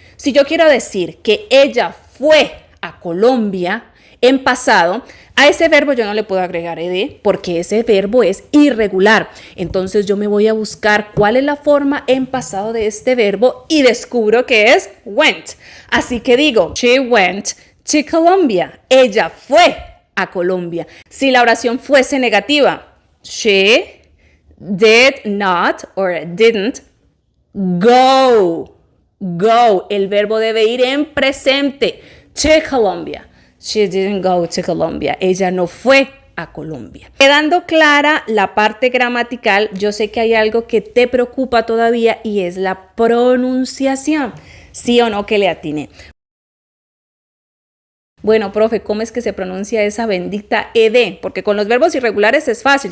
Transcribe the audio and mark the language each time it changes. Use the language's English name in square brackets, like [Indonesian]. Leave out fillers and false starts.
[Spanish] Si yo quiero decir que ella fue a Colombia en pasado, a ese verbo yo no le puedo agregar ed porque ese verbo es irregular. Entonces yo me voy a buscar cuál es la forma en pasado de este verbo y descubro que es went. Así que digo, [English] she went to Colombia. [Spanish] Ella fue a Colombia. Si la oración fuese negativa, [English] she did not or didn't go. Go. [Spanish] El verbo debe ir en presente. [English] To Colombia. She didn't go to Colombia. [Spanish] Ella no fue a Colombia. Quedando clara la parte gramatical, yo sé que hay algo que te preocupa todavía y es la pronunciación. ¿Sí o no que le atiné? Bueno, profe, ¿cómo es que se pronuncia esa bendita ed? Porque con los verbos irregulares es fácil.